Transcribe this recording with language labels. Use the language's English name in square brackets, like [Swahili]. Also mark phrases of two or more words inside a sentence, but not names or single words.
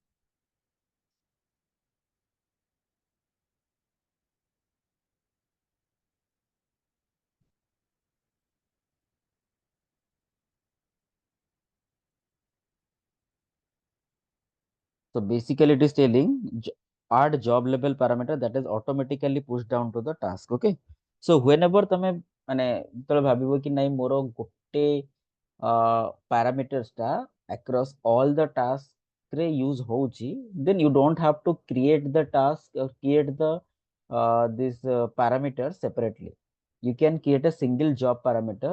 [English] so basically it is telling add job level parameter that is automatically pushed down to the task okay so [Odia] whenever ତମେ ମାନେ ଯେତେବେଳେ ଭାବିବ କି ନାଇଁ ମୋର ଗୋଟେ parameters ଟା [English] across all the task ରେ use ହଉଛି then you don't have to create the task or create the this parameters separately you can create a single job parameter